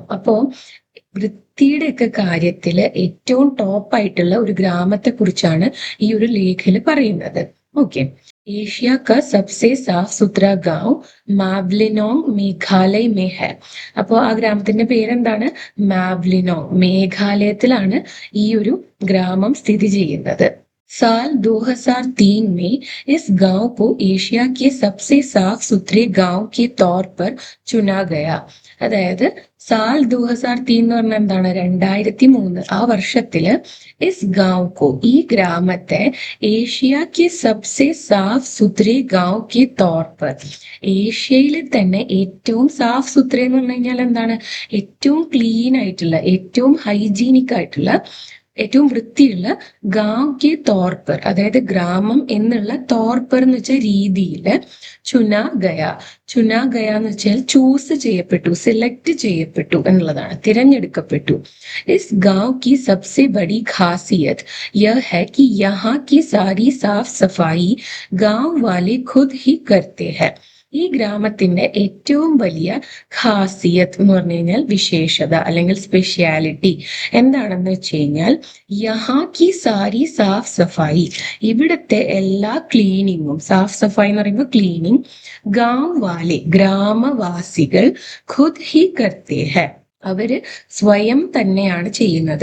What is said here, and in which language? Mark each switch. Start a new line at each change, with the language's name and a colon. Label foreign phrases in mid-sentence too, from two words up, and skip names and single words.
Malayalam: അപ്പോ വൃത്തിയുടെ ഒക്കെ കാര്യത്തില് ഏറ്റവും ടോപ്പ് ആയിട്ടുള്ള ഒരു ഗ്രാമത്തെ കുറിച്ചാണ് ഈ ഒരു ലേഖില് പറയുന്നത്. ഓക്കെ.
Hindi: एशिया का सबसे साफ सुथरा गांव मावलिनॉन्ग मेघालय में है.
Malayalam: അപ്പോ ആ ഗ്രാമത്തിന്റെ പേരെന്താണ്? മാവ്ലിനോങ്. മേഘാലയത്തിലാണ് ഈ ഒരു ഗ്രാമം സ്ഥിതി ചെയ്യുന്നത്.
Hindi: साल 2003 में इस गांव को एशिया के सबसे साफ सुथरे गांव के तौर पर चुना गया.
Malayalam: അതായത് സാൽ 2003 എന്ന് പറഞ്ഞാൽ എന്താണ്? 2003. ആ വർഷത്തില്
Hindi: इस गांव को,
Malayalam: ഈ ഗ്രാമത്തെ,
Hindi: एशिया के सबसे साफ सुथरे गांव के तौर पर,
Malayalam: ഏഷ്യയിൽ തന്നെ ഏറ്റവും
Hindi: साफ सुथरे
Malayalam: എന്ന് പറഞ്ഞു കഴിഞ്ഞാൽ എന്താണ്? ഏറ്റവും ക്ലീൻ ആയിട്ടുള്ള, ഏറ്റവും ഹൈജീനിക് ആയിട്ടുള്ള, ഏറ്റവും വൃത്തിയുള്ള
Hindi: गांव के तौर पर,
Malayalam: അതായത് ഗ്രാമം എന്നുള്ള തോർപ്പർ എന്ന് വെച്ചാൽ രീതിയില്
Hindi: चुना गया. चुना गया
Malayalam: എന്ന് വെച്ചാൽ ചൂസ് ചെയ്യപ്പെട്ടു, സെലക്ട് ചെയ്യപ്പെട്ടു എന്നുള്ളതാണ്, തിരഞ്ഞെടുക്കപ്പെട്ടു.
Hindi: इस गांव की सबसे बड़ी खासियत यह है कि यहाँ की सारी साफ सफाई गांव वाले खुद ही करते हैं.
Malayalam: ഈ ഗ്രാമത്തിന്റെ ഏറ്റവും വലിയ ഖാസിയത്ത് എന്ന് പറഞ്ഞു കഴിഞ്ഞാൽ വിശേഷത അല്ലെങ്കിൽ സ്പെഷ്യാലിറ്റി എന്താണെന്ന് വെച്ച് കഴിഞ്ഞാൽ
Hindi: यहाँ की सारी साफ सफाई,
Malayalam: ഇവിടുത്തെ എല്ലാ ക്ലീനിങ്ങും,
Hindi: साफ सफाई
Malayalam: എന്ന് പറയുമ്പോൾ ക്ലീനിങ്,
Hindi: गांव वाले
Malayalam: ഗ്രാമവാസികൾ
Hindi: खुद ही करते हैं,
Malayalam: അവര് സ്വയം തന്നെയാണ് ചെയ്യുന്നത്.